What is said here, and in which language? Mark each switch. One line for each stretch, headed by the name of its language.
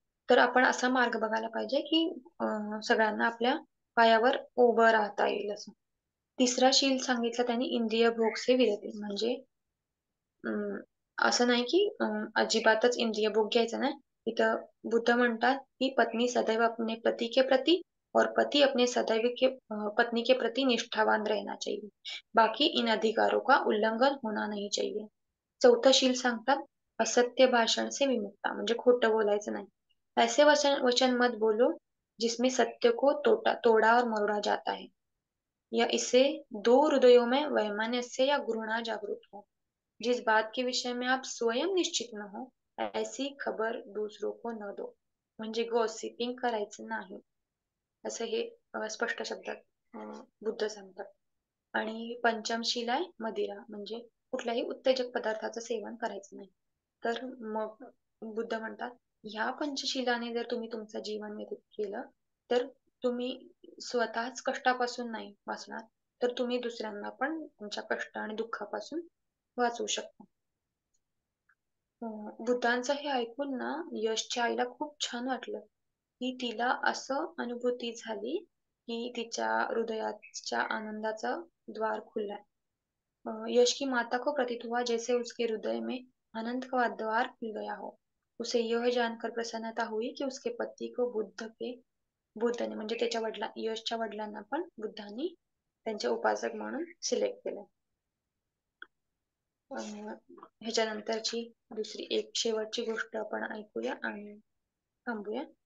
Marathi: तर आपण असा मार्ग बघायला पाहिजे की सगळ्यांना आपल्या पायावर उभं राहता येईल असं. तिसरा शील सांगितला त्यांनी
Hindi: इंद्रिय भोग से विरती.
Marathi: म्हणजे असं नाही की अजिबातच इंद्रिय भोग घ्यायचा नाही. इथं बुद्ध म्हणतात की
Hindi: पत्नी सदैव अपने पति के प्रति और पति अपने पत्नी के प्रति निष्ठावान रहना चाहिए. बाकी इन अधिकारों का उल्लंघन होना नहीं चाहिए.
Marathi: चौथं शील सांगतात
Hindi: असत्य भाषण से विमुक्ता.
Marathi: म्हणजे खोटं बोलायचं नाही.
Hindi: ऐसे वचन मत बोलो जिसमें सत्य को तोड़ा और मरोड़ा जाता है, या इससे दो हृदयों में वैमनस्य या घृणा जागृत हो. जिस बात के विषय में आप स्वयं निश्चित न हो, ऐसी खबर दूसरों को न दो.
Marathi: म्हणजे गॉसिपिंग करायचं नाही, असं हे स्पष्ट शब्दात बुद्ध सांगतात. आणि पंचमशील आहे मदिरा. म्हणजे कुठल्याही उत्तेजक पदार्थाचं सेवन करायचं नाही. तर मग बुद्ध म्हणतात ह्या पंचशिलाने जर तुम्ही तुमचं जीवन व्यतीत केलं, तर तुम्ही स्वतःच कष्टापासून नाही वाचणार, तर तुम्ही दुसऱ्यांना पण तुमच्या कष्ट आणि दुःखापासून वाचवू शकता. बुद्धांचं हे ऐकून ना यशच्या आईला खूप छान वाटलं, की तिला असं अनुभूती झाली की तिच्या हृदयाच्या आनंदाचा द्वार खुललाय.
Hindi: यश की माता को प्रतीत हुआ जैसे उसके हृदय में आनंद का द्वार खुल गया हो. उसे यह जानकर प्रसन्नता हुई कि उसके पति को बुद्धने
Marathi: म्हणजे त्याच्या यशच्या वडिलांना पण बुद्धांनी त्यांचे उपासक म्हणून सिलेक्ट केलं. ह्याच्यानंतरची दुसरी एक शेवटची गोष्ट आपण ऐकूया आणि थांबूया.